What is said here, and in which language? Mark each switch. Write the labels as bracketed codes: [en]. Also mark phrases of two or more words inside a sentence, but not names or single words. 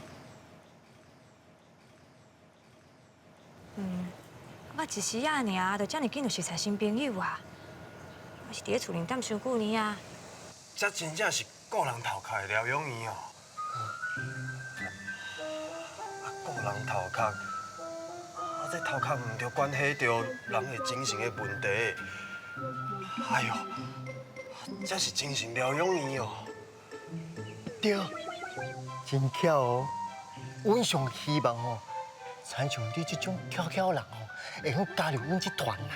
[nan] 我一时啊尔，就遮尔紧就熟悉新朋友啊。我是伫咧厝里踮伤久年啊。这真正是个人头壳的疗养院哦。个人头壳，这头壳唔着关系到人的精神的问题。哎呦，这是精神疗养院哦。对，真巧哦。阮上希望哦，亲像你这种巧巧人哦，会晓加入阮这团啦。